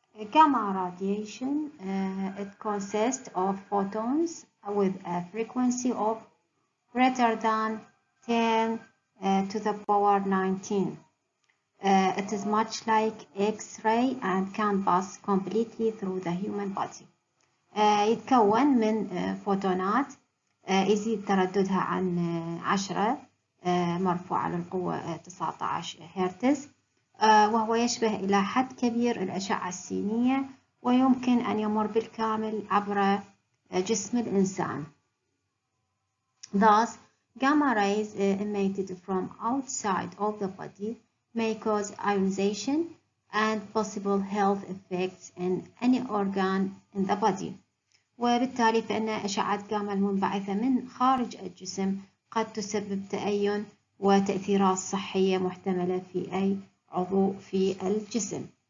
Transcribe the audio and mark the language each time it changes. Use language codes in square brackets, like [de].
[en] Gamma radiation, it consists of photons with a frequency of greater than 10 to the power 19. It is much like X-ray and can pass completely through the human body. [ar] يتكون من فوتونات يزيد ترددها عن 10 مرفوعة للقوة 19 هرتز، وهو يشبه إلى حد كبير الأشعة السينية، ويمكن أن يمر بالكامل عبر جسم الإنسان. [en] Thus, gamma rays emitted from outside of the body may cause ionization and possible health effects in any organ in the body. [ar] وبالتالي فإن أشعة جاما المنبعثة من خارج الجسم قد تسبب تأين وتأثيرات صحية محتملة في أي عضو في الجسم.